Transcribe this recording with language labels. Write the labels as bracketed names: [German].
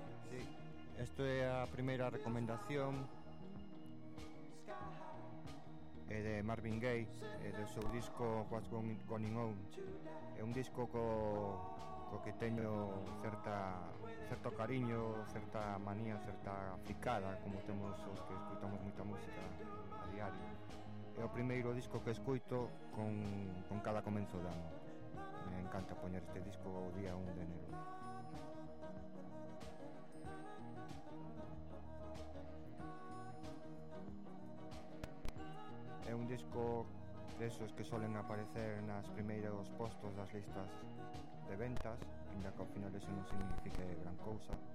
[Spanish] Sí, esto es la primera recomendación. [Galician] É de Marvin Gaye, é do seu disco What's Going On. É un disco co que teño certo cariño, certa manía, certa aplicada, como temos os que escutamos moita música a diario. É o primeiro disco que escuito con cada comenzo de ano. Me encanta poñer este disco o día 1 de enero. [Spanish] Un disco de esos que suelen aparecer en los primeros postos de las listas de ventas, ya que al final eso no significa gran cosa.